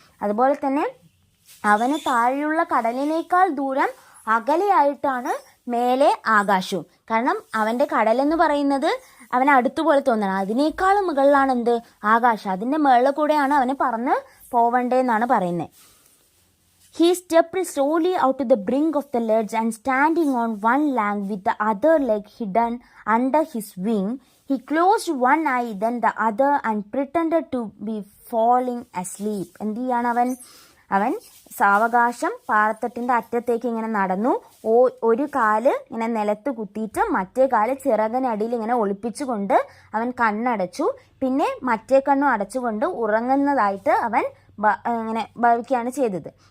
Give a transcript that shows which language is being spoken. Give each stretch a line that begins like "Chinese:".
Malayalam: അതുപോലെ തന്നെ അവന് താഴെയുള്ള കടലിനേക്കാൾ ദൂരം അകലെയായിട്ടാണ് മേലെ ആകാശവും. കാരണം അവൻ്റെ കടലെന്ന് പറയുന്നത് അവന് അടുത്തുപോലെ തോന്നണം, അതിനേക്കാളും മുകളിലാണ് എന്ത്? ആകാശം. അതിൻ്റെ മുകളിൽ കൂടെയാണ് അവന് പറന്ന് പോവണ്ടേന്നാണ് പറയുന്നത്.
English: He stepped slowly out to the brink of the ledge and standing on one leg with the other leg hidden under his wing, he closed one eye then the other and pretended to be falling asleep.
Malayalam: എന്ത് ചെയ്യാണ് അവൻ? അവൻ സാവകാശം പാറത്തട്ടിൻ്റെ അറ്റത്തേക്ക് ഇങ്ങനെ നടന്നു. ഒരു കാല് ഇങ്ങനെ നിലത്ത് കുത്തിയിട്ട് മറ്റേ കാല് ചിറകിനടിയിൽ ഇങ്ങനെ ഒളിപ്പിച്ചുകൊണ്ട് അവൻ കണ്ണടച്ചു. പിന്നെ മറ്റേ കണ്ണും അടച്ചുകൊണ്ട് ഉറങ്ങുന്നതായിട്ട് അവൻ ഇങ്ങനെ ഭാവിക്കുകയാണ് ചെയ്തത്.